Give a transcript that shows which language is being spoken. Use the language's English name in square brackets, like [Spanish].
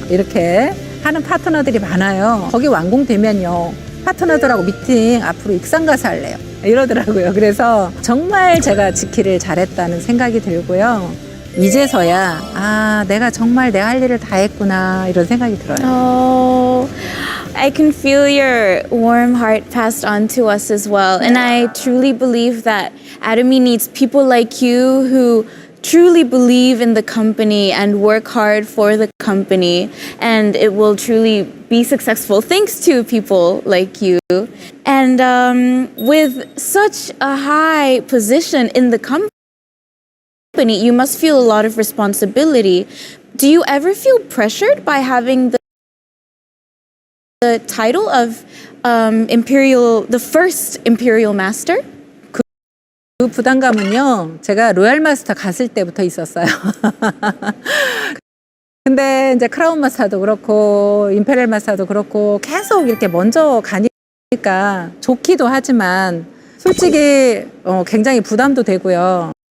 [Korean] 이렇게 하는 파트너들이 많아요. 거기 완공되면요. 파트너들하고 미팅 앞으로 익산 가서 할래요. 이러더라고요. 그래서 정말 제가 지키를 잘했다는 생각이 들고요. 이제서야 내가 정말 내 할 일을 다 했구나 이런 생각이 들어요. [English] I can feel your warm heart passed on to us as well. And I truly believe that Atomy needs people like you who truly believe in the company and work hard for the company, and it will truly be successful thanks to people like you. And with such a high position in the company, you must feel a lot of responsibility. Do you ever feel pressured by having the title of the first Imperial Master? [Korean] 그 부담감은요, 제가 로얄 마스터 갔을 때부터 있었어요. 근데 이제 크라운 마스터도 그렇고, 임페리얼 마스터도 그렇고, 계속 이렇게 먼저 가니까 좋기도 하지만, 솔직히 굉장히 부담도 되고요.